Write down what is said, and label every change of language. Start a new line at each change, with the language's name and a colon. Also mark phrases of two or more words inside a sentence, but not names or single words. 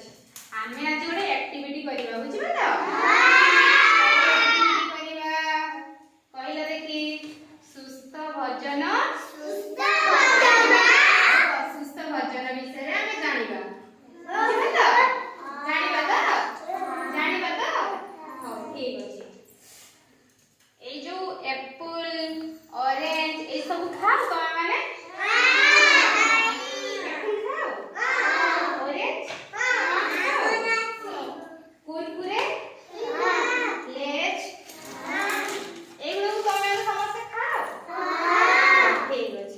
Odia: ଆମେ ଆଜି ଗୋଟେ ଆକ୍ଟିଭିଟି କରିବା, ବୁଝିପାରିଲ? କରିବା କହିଲ ଦେଖି। ସୁସ୍ଥ ଭୋଜନ ଅସୁସ୍ଥ ଭୋଜନ ବିଷୟରେ ଆମେ ଜାଣିବା। ବୁଝିପାରିଲ? ଜାଣିବା ତ? ଜାଣିବା ତ? ହଉ ଠିକ ଅଛି।
Bangla: এই যে
English: apple orange
Bangla: এই সব খাও তুমি মানে অ্যাপল খাও অরেঞ্জ কুরকুরে লেজ এগুলো তুমি সমস্ত খাও ঠিক আছে।